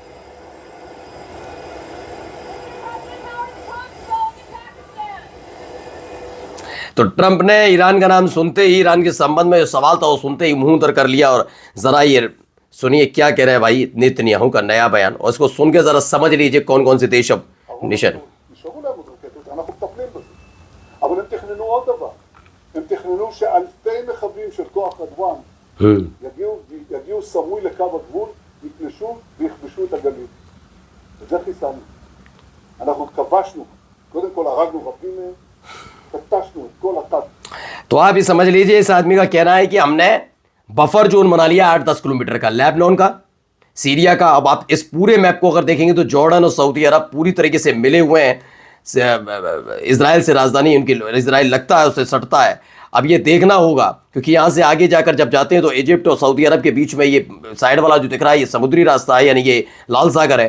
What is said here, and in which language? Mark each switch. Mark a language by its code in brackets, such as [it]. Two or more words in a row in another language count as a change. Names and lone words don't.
[hi] तो ट्रंप ने ईरान का नाम सुनते ही, ईरान के संबंध में जो सवाल था वो सुनते ही मुंह उतर कर लिया। और जरा ये सुनिए क्या कह रहे हैं भाई नेतन्याहू का नया बयान, और इसको सुन के जरा समझ लीजिए कौन कौन से देश अब निशान। [he] הם תכננו שאלפי מחבלים של כוח אדוואן יגיעו סמוי לקו הגבול, יפלשו ויכבשו את הגליל. את זה חיסלנו. אנחנו כבשנו, קודם כל הרגנו רבים מהם, קטשנו את כל התת. [hi] तो आप ही समझ लीजिए, इस आदमी का कहना है कि हमने [en] buffer zone [hi] बना लिया 8-10 किलोमीटर का, लेबनान का, सीरिया का। अब आप इस पूरे मैप को अगर देखेंगे तो जॉर्डन और सऊदी अरब पूरी तरीके से मिले हुए हैं इजराइल से। राजधानी उनकी इजराइल लगता है, उससे सटता है। अब ये देखना होगा, क्योंकि यहाँ से आगे जाकर जब जाते हैं तो इजिप्ट और सऊदी अरब के बीच में ये साइड वाला जो दिख रहा है ये समुद्री रास्ता है, यानी ये लाल सागर है।